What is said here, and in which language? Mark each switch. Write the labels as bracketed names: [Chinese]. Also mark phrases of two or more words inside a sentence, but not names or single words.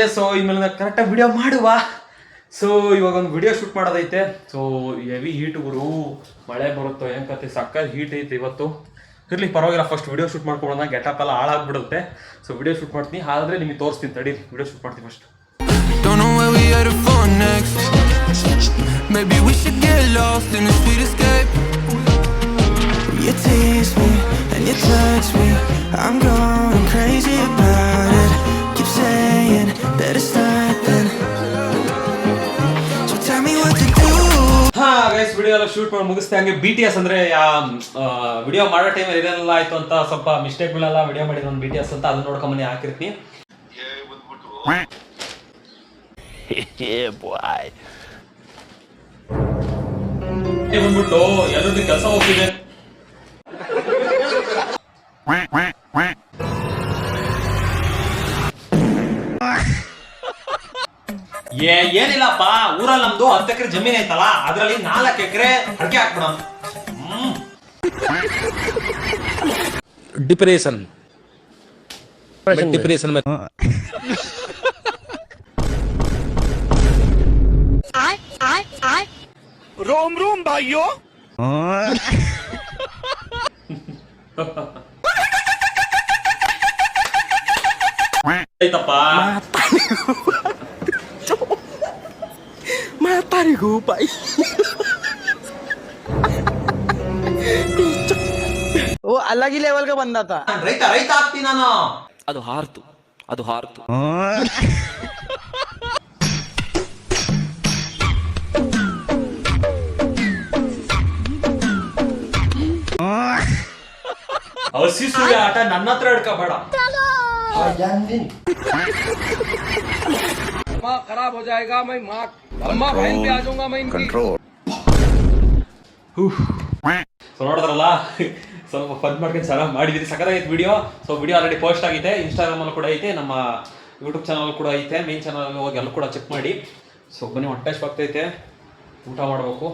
[Kannada] ಸೊ ಇನ್ಮೇಲೆ ನಾನು ಕರೆಕ್ಟಾಗಿ ವಿಡಿಯೋ ಮಾಡುವ. ಸೊ ಇವಾಗ ಒಂದು [English] video shoot [Kannada] ಮಾಡೋದೈತೆ. ಸೊ [English] heavy heat [Kannada] ಗುರು, ಮಳೆ ಬರುತ್ತೋ ಏನು ಕತೆ, ಸಕ್ಕತ್ ಹೀಟ್ ಐತೆ ಇವತ್ತು. ಇರಲಿ ಪರವಾಗಿಲ್ಲ, [English] first video shoot [Kannada] ಮಾಡ್ಕೊಳ್ಳೋಣ, ಗೆಟಪ್ ಎಲ್ಲ ಹಾಳಾಗ್ಬಿಡುತ್ತೆ. ಸೊ [English] video shoot [Kannada] ಮಾಡ್ತೀನಿ, ಆದ್ರೆ ನಿಮಗೆ ತೋರಿಸ್ತೀನಿ ತಡಿ. [English] video shoot [Kannada] ಮಾಡ್ತೀನಿ ಫಸ್ಟ್. [English] Maybe we should get lost in a sweet escape. You tease me and you touch me, I'm going crazy about it. Keep saying that it's nothing, so tell me what to do. [Kannada] ಗೈಸ್ ವಿಡಿಯೋ ಎಲ್ಲ ಶೂಟ್ ಮಾಡಿ ಮುಗಿಸ್ತೆ. ಹಂಗೆ BTS ಅಂದ್ರೆ ವಿಡಿಯೋ ಮಾಡೋ ಟೈಮಲ್ಲಿ ಇದೆಲ್ಲ ಆಯ್ತು ಅಂತ ಸ್ವಲ್ಪ ಮಿಸ್ಟೇಕ್ಗಳೆಲ್ಲ ವಿಡಿಯೋ ಮಾಡಿದ್ರು ಒಂದು BTS ಅಂತ, ಅದನ್ನ ನೋಡ್ಕೊಂಬನ್ನಿ ಹಾಕಿರ್ತೀನಿ. ಬಂದ್ಬಿಟ್ಟು ಎಲ್ಲರದ್ದು ಕೆಲಸ ಹೋಗ್ತಿದೆ. ಏನಿಲ್ಲಪ್ಪ ಊರಲ್ಲಿ ನಮ್ದು 10 ಎಕರೆ ಜಮೀನ್ ಐತಲ್ಲ ಅದ್ರಲ್ಲಿ 4 ಎಕರೆ ಅಡಿಕೆ ಹಾಕ್ಬಿಡೋಣ. [Hindi] डिप्रेशन में रोम भाइयों. [Kannada] ಐತಪ್ಪ ಮಾತಾರಿಗೂ ಬಾಯ್. [Hindi] वो अलग ही लेवल का बंदा था. [Kannada] ರೈತ ಆಗ್ತೀನಿ ನಾನು. ಅದು ಹಾರ್ತು ಹಸಿ ಸುಳಿ ಆಟ ನನ್ನ ಹತ್ರ ಹಿಡ್ಕೋಬೇಡ. [Hindi] खराब हो जाएगा, मैं माँ अम्मा बहन पे आ जाऊंगा मैं इनकी. [Kannada] ಸೊ ನೋಡಿದ್ರಲ್ಲ, ಸ್ವಲ್ಪ ಫನ್ ಮಾಡ್ಕೊಂಡು ಚೆನ್ನಾಗಿ ಮಾಡಿದ್ದೀರಿ, ಸಕ್ಕತ್ತಾಗಿತ್ತು ವಿಡಿಯೋ. ಸೊ ವಿಡಿಯೋ ಆಲ್ರೆಡಿ ಪೋಸ್ಟ್ ಆಗಿದೆ, ಇನ್ಸ್ಟಾಗ್ರಾಮಲ್ಲಿ ಕೂಡ ಐತೆ, ನಮ್ಮ ಯೂಟ್ಯೂಬ್ ಚಾನಲ್ ಕೂಡ ಐತೆ, [English] main channel [Kannada] ಹೋಗಿ ಎಲ್ಲ ಕೂಡ ಚೆಕ್ ಮಾಡಿ. ಸೊ ಬನ್ನಿ, ಹೊಟ್ಟೆ ಆಗ್ತೈತೆ, ಊಟ ಮಾಡಬೇಕು.